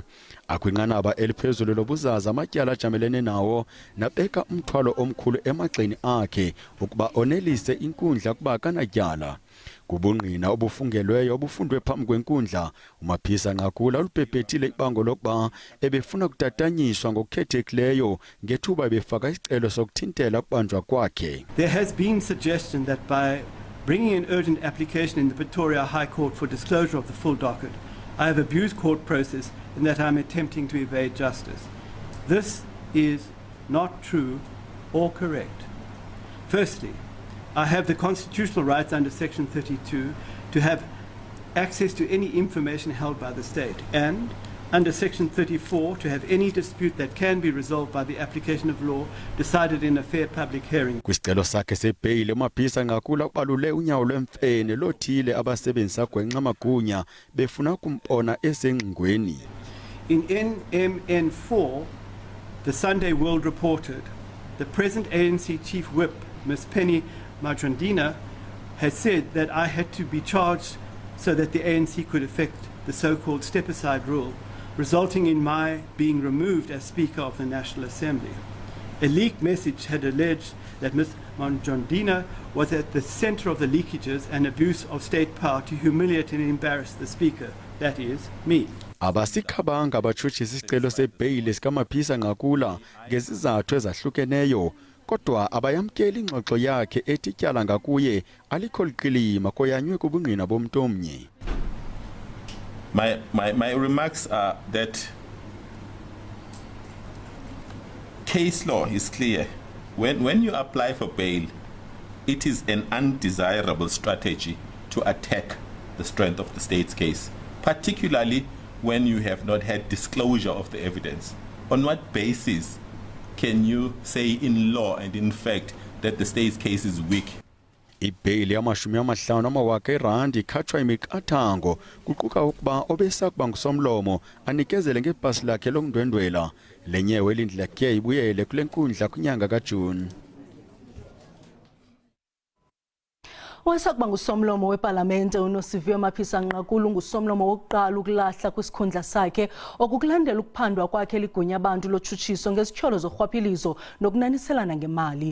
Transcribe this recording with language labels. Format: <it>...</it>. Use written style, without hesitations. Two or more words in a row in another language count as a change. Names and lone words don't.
<xh>Akwinqanaba eliphezulu lobuzaza amatyala ajamelene nawo nabeka umthwalo omkhulu emagxeni akhe ukuba onelise inkundla kuba kanatyala. Kubungqina obufungelweyo obufundwe phambi kwenkundla, uMaphisa Nqakula ulubhebhethile ibango lokuba ebefuna ukutatanyiswa ngokukhethekileyo ngethuba ebefaka isicelo sokuthintela ukubanjwa kwakhe.</xh> <en>There has been suggestion that by bringing an urgent application in the Pretoria High Court for disclosure of the full docket, I have abused court process and that I am attempting to evade justice. This is not true or correct. Firstly, I have the constitutional rights under Section 32 to have access to any information held by the state, and under Section 34 to have any dispute that can be resolved by the application of law decided in a fair public hearing.</en> <xh>Kwisicelo sakhe sebheyile uMaphisa Nqakula ubalule unyawo lwemfene lothile abasebenzisa gwenxa amagunya befuna ukumpona esengqingweni.</xh> <en>In NMN4, the Sunday World reported, the present ANC Chief Whip, Ms. Penny Majandina, has said that I had to be charged so that the ANC could effect the so-called step-aside rule, resulting in my being removed as Speaker of the National Assembly. A leaked message had alleged that Ms. Majandina was at the center of the leakages and abuse of state power to humiliate and embarrass the Speaker, that is, me.</en> <xh>Abasikhabanga batshutshisa isicelo sebheyile sikaMaphisa Nqakula ngezizathu ezahlukeneyo. Kodwa abayamkeli ingxoxo yakhe ethi tyala ngakuye alikho liqilima koyanywe kubungqina bomntu omnye.</xh> <en>My remarks are that case law is clear. When you apply for bail, it is an undesirable strategy to attack the strength of the state's case, particularly when you have not had disclosure of the evidence. On what basis can you say in law and in fact that the state's case is weak?</en> <xh>Ibheyile yama-50,000 ikhatshwa imiqathango kuquka ukuba obesakuba ngusomlomo anikezele ngepasi lakhe lokundwendwela. Le nyewe elindleke ibuyele kule nkundla kwinyanga kaJuni. Owayesakuba ngusomlomo weParlamente unoSiviwe Maphisa Nqakula ungusomlomo wokuqala ukulahla kwisikhundla sakhe okukulandela ukuphandwa kwakhe ligunya abantu lotshutshiso ngezityholo zorhwaphilizo nokunaniselana ngemali.</xh>